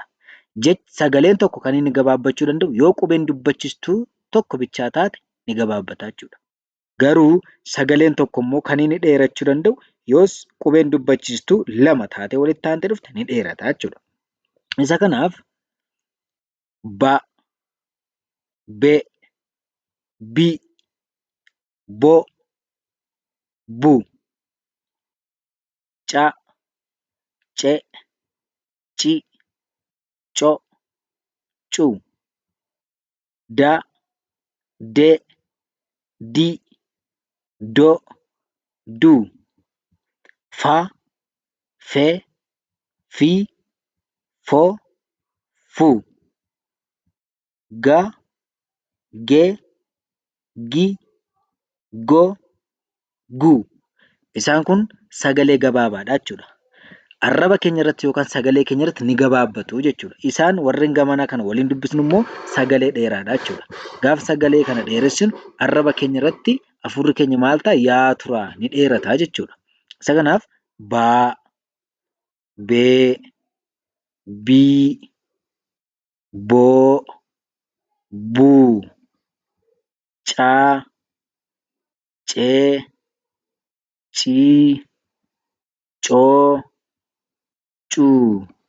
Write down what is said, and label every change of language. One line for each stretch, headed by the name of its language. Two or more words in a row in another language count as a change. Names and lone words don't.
Oromo: Sagaleen tokko kan inni gabaabbachuu danda'u yoo qubeen dubbachiistuu tokko bichaa taate ni gabaabbata jechuudha. Garuu sagaleen tokko immoo kan inni dheerachuu danda'u yoos qubeen dubbachiistuu lama taatee walitti aantee dhufte ni dheerata jechuudha. Isa kanaaf ba, be, bi, bo, bu, ca, ce, ci, co, cu, da, de, di, do, du, fa, fe, fi, fo, fu, ga, ge, gi, go, gu. Isaan kun sagalee gabaabaadha jechuudha. Arraba keenya irratti yookaan sagalee keenya irratti ni gabaabbatu jechuudha. Isaan warreen gamanaa kana waliin dubbisnu immoo sagalee dheeraadha jechuudha. Gaafa sagalee kana dheeressinu arraba keenya irratti afurri keenya maal ta'a? Yaa turaa ni dheerata jechuudha. Isa kanaaf baa, bee, bii, boo, buu, caa, cee, cii, coo, cuu,